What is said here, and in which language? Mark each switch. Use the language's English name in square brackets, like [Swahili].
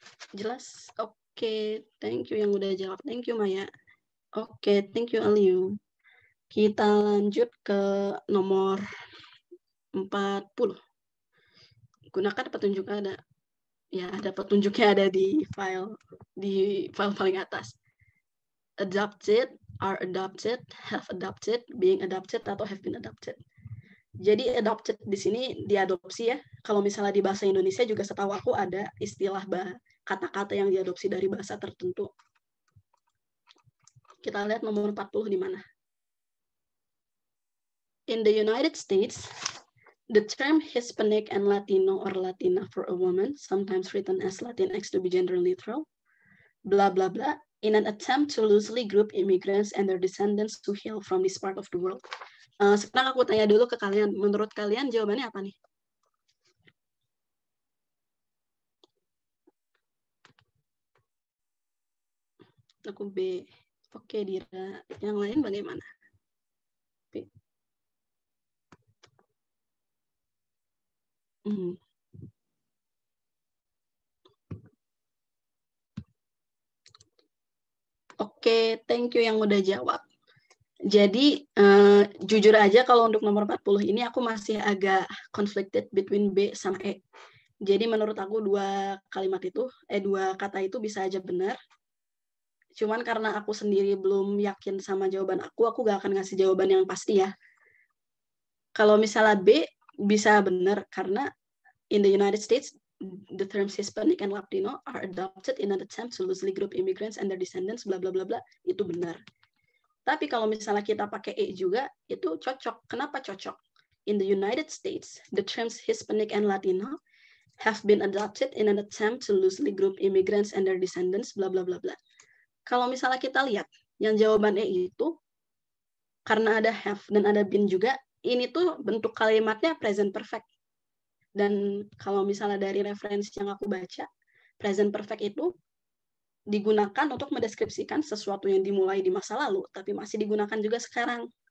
[Indonesian] Jelas? Oke, thank you yang udah jawab. Thank you Maya. Oke, thank you Aliu. Kita lanjut ke nomor 40. Gunakan petunjuk ada petunjuknya ada di file paling atas. [English] Adopted, are adopted, have adopted, being adopted, atau have been adopted. [Indonesian] Jadi adopted di sini diadopsi ya. Kalau misalnya di bahasa Indonesia juga setahu aku ada istilah kata-kata yang diadopsi dari bahasa tertentu. Kita lihat nomor 40 di mana. [English] In the United States, the term Hispanic and Latino or Latina for a woman, sometimes written as Latinx to be gender neutral, blah, blah, blah, in an attempt to loosely group immigrants and their descendants who hail from this part of the world. [Indonesian] Sekarang aku tanya dulu ke kalian, menurut kalian jawabannya apa nih? Aku B. Oke, Dira. Yang lain bagaimana? B. Oke, thank you yang udah jawab. Jadi, jujur aja kalau untuk nomor 40 ini aku masih agak conflicted between B sama E. Jadi menurut aku dua kata itu bisa aja benar. Cuman karena aku sendiri belum yakin sama jawaban aku gak akan ngasih jawaban yang pasti ya. Kalau misalnya B, bisa benar karena [English] in the United States, the terms Hispanic and Latino are adopted in an attempt to loosely group immigrants and their descendants, bla bla [Indonesian] bla bla. Itu benar. Tapi kalau misalnya kita pakai E juga, itu cocok. Kenapa cocok? [English] In the United States, the terms Hispanic and Latino have been adopted in an attempt to loosely group immigrants and their descendants, bla bla bla bla. [Indonesian] Kalau misalnya kita lihat, yang jawaban E itu, karena ada have dan ada been juga, ini tuh bentuk kalimatnya present perfect. Dan kalau misalnya dari referensi yang aku baca, present perfect itu digunakan untuk mendeskripsikan sesuatu yang dimulai di masa lalu, tapi masih digunakan juga sekarang.